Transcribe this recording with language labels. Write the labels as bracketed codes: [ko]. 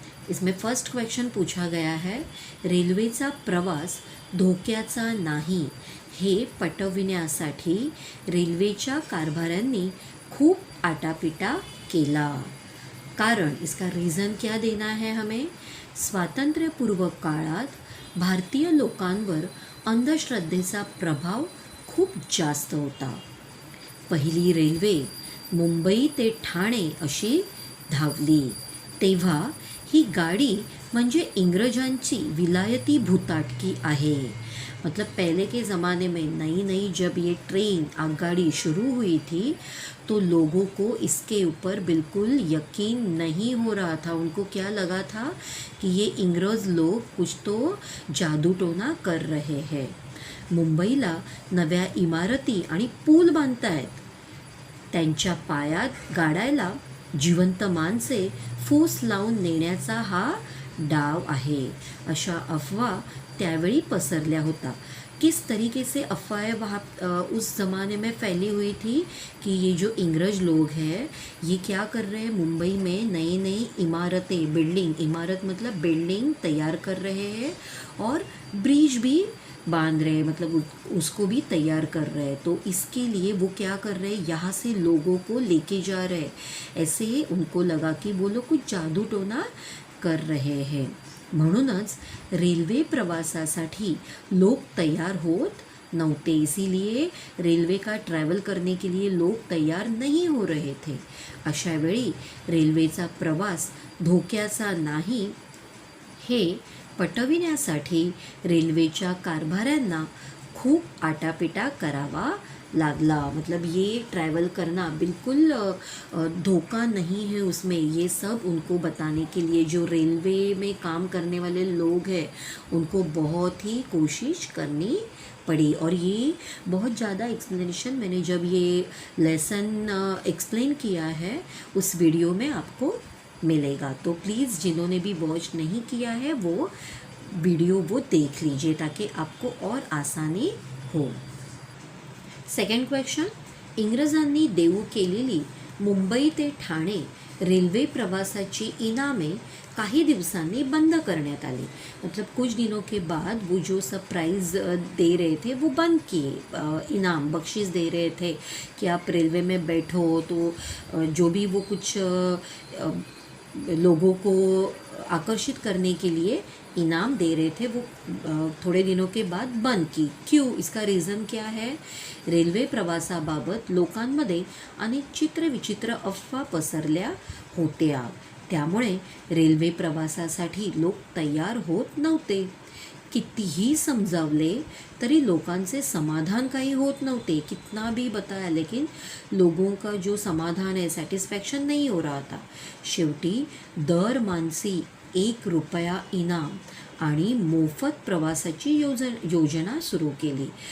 [hi] इसमें first question पूछा गया है, [mr] रेल्वेचा प्रवास धोक्याचा नाही हे पटविण्यासाठी रेल्वेच्या कारभाऱ्यांनी खूप आटापिटा केला। [hi] कारण, इसका रीज़न क्या देना है हमें? [mr] स्वातंत्र्यपूर्व काळात भारतीय लोकांवर अंधश्रद्धेचा प्रभाव खूप जास्त होता। पहिली रेल्वे मुंबई ते ठाणे अशी धावली, तेव्हा ही गाड़ी म्हणजे इंग्रजांची विलायती भूताटकी आहे। [hi] मतलब पहले के ज़माने में नई नई जब ये ट्रेन आगगाड़ी शुरू हुई थी तो लोगों को इसके ऊपर बिल्कुल यकीन नहीं हो रहा था। उनको क्या लगा था कि ये इंग्रज लोग कुछ तो जादू टोना कर रहे हैं। [mr] मुंबईला नव्या इमारती आणि पूल बांधतायत, त्यांच्या पायात गाडायला जिवंत माणसे फूस लावून नेण्याचा हा डाव आहे, अशा अफवा त्यावेळी पसरल्या होता। [hi] किस तरीके से अफवाहें वहाँ उस ज़माने में फैली हुई थी कि ये जो इंग्रज लोग हैं ये क्या कर रहे हैं, मुंबई में नई नई इमारतें, बिल्डिंग, इमारत मतलब बिल्डिंग तैयार कर रहे हैं और ब्रिज भी बांध रहे हैं, मतलब उसको भी तैयार कर रहे हैं। तो इसके लिए वो क्या कर रहे हैं, यहाँ से लोगों को लेके जा रहे हैं। ऐसे उनको लगा कि वो लोग कुछ जादू टोना कर रहे हैं, [mr] म्हणूनच रेल्वे प्रवासासाठी लोग तैयार होत नव्हते। [hi] इसीलिए रेल्वे का ट्रॅव्हल करने के लिए लोग तैयार नहीं हो रहे थे। [mr] अशा वेळी रेल्वेचा प्रवास धोक्याचा नाही हे पटविण्यासाठी रेल्वेच्या कारभाऱ्यांना खूप आटापिटा करावा लागला। [hi] मतलब ये ट्रैवल करना बिल्कुल धोखा नहीं है उसमें, ये सब उनको बताने के लिए जो रेलवे में काम करने वाले लोग हैं उनको बहुत ही कोशिश करनी पड़ी। और ये बहुत ज़्यादा एक्सप्लेनेशन मैंने जब ये लेसन एक्सप्लेन किया है उस वीडियो में आपको मिलेगा। तो प्लीज़ जिन्होंने भी वॉच नहीं किया है वो वीडियो वो देख लीजिए ताकि आपको और आसानी हो। [mr] सेकंड क्वेश्चन, इंग्रजांनी देऊ केलेली मुंबई ते ठाणे रेल्वे प्रवासाची इनामे काही दिवसांनी बंद करण्यात आली। [hi] मतलब कुछ दिनों के बाद वो जो सब प्राइज़ दे रहे थे वो बंद किए, इनाम बख्शिश दे रहे थे कि आप रेलवे में बैठो तो जो भी वो कुछ लोगों को आकर्षित करने के लिए इनाम दे रहे थे वो थोड़े दिनों के बाद बंद की। क्यों? इसका रीज़न क्या है? [mr] रेल्वे प्रवासाबाबत लोकांमध्ये अनेक चित्रविचित्र अफवा पसरल्या होत्या, त्यामुळे रेल्वे प्रवासासाठी लोक तयार होत नव्हते। कितीही समजावले तरी लोकांचे समाधान काही होत नव्हते। [hi] कितना भी बताया लेकिन लोगों का जो समाधान है, सैटिस्फैक्शन नहीं हो रहा था। [mr] शेवटी दर मानसी 1 रुपया इनाम आणि मोफत प्रवासाची योजना शुरू केली।